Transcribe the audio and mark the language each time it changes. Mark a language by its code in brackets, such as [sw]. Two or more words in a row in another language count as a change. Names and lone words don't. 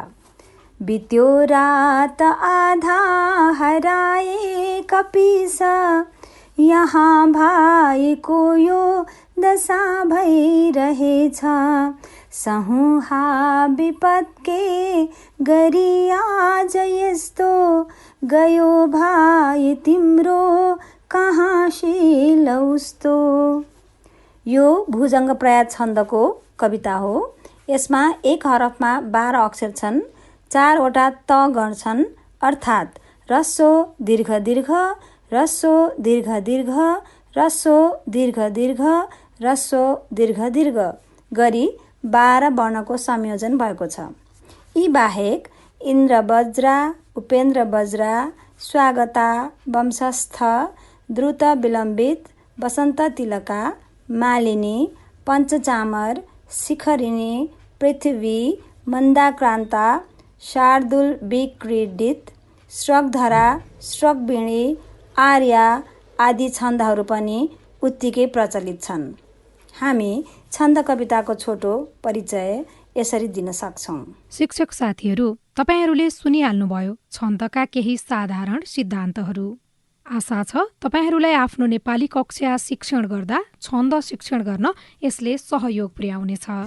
[ne] बित्यो रात आधा हराए कपिस, यहाँ भाइको यो दशा भइरहेछ, सहुहा विपद के गरी आज यस्तो, गयो भाइ तिम्रो कहाँ शील उस्तो। यो भुजङ्ग प्रयास छन्दको कविता हो। यसमा एक हरफमा 12 अक्षर छन्, 4वटा तगण छन्, अर्थात् रसो दीर्घ दीर्घ, रसो दीर्घ दीर्घ, रसो दीर्घ दीर्घ, रसो दीर्घ दीर्घ गरी 12 वर्णको संयोजन भएको छ। यी बाहेक इन्द्र बज्रा, उपेन्द्र बज्रा, स्वागता, वंशस्थ, द्रुत विलम्बित, वसन्त तिलका, मालिनी, पञ्चचामर, शिखरिणी, पृथ्वी, मन्दाक्रान्ता, शार्दुल विक्रीडित, श्रगधरा, श्रगविणी, आर्या आदि छन्दहरू पनि उत्तिकै प्रचलित छन्। हामी छन्द कविताको छोटो परिचय यसरी दिन सक्छौँ। शिक्षक साथीहरू, तपाईहरूले सुनिहाल्नुभयो छन्दका केही साधारण सिद्धान्तहरू। आशा छ तपाईहरूलाई आफ्नो नेपाली कक्षा शिक्षण गर्दा छन्द शिक्षण गर्न यसले सहयोग पुर्याउनेछ।